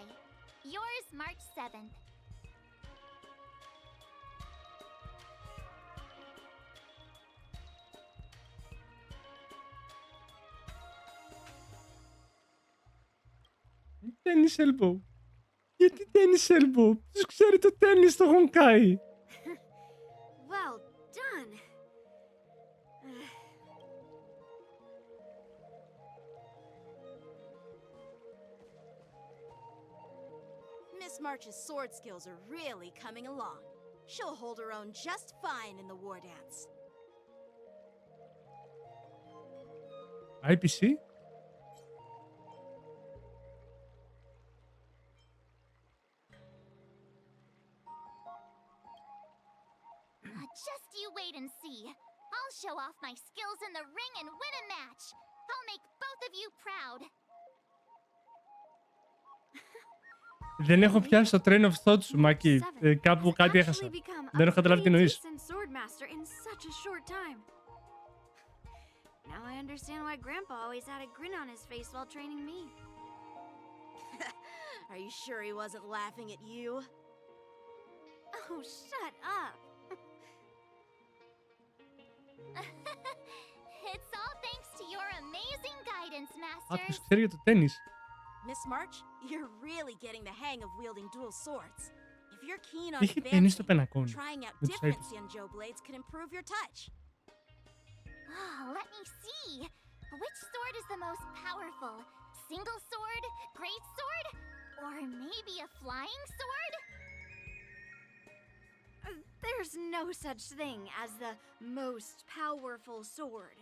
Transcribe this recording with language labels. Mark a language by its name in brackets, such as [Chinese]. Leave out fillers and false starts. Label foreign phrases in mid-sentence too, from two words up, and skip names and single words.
[English] Yours, March 7th. Tennis elbow. [Greek] Γιατί [English] tennis elbow? [Greek] Ποιος ξέρει το tennis στο Honkai? [English] Well done. Miss March's sword skills are really coming along. She'll hold her own just fine in the war dance. IPC? Just you wait and see. I'll show off my skills in the ring and win a match. I'll make both of you proud. [Greek] Δεν έχω πιάσει το [English] train of thought [Greek] σου, Μάκη. Κάπου κάτι έχασα. Δεν έχω καταλάβει τι εννοείς. [English] Now I understand why Grandpa always had a grin on his face while training me. Are you sure he wasn't laughing at you? Oh, shut up. It's all thanks to your amazing guidance, Α, Master. [Greek] ποιος ξέρει για το tennis. [English] Miss March, you're really getting the hang of wielding dual swords. If you're keen on [Greek] Είχε tennis στο [English] advancing, [Greek] πενακόνι. [English] trying out [Greek] Με τους [English] different [Greek] Aipis. [English] Xianzhou blades can improve your touch. Oh, let me see. Which sword is the most powerful? Single sword? Great sword? Or maybe a flying sword? There's no such thing as the most powerful sword.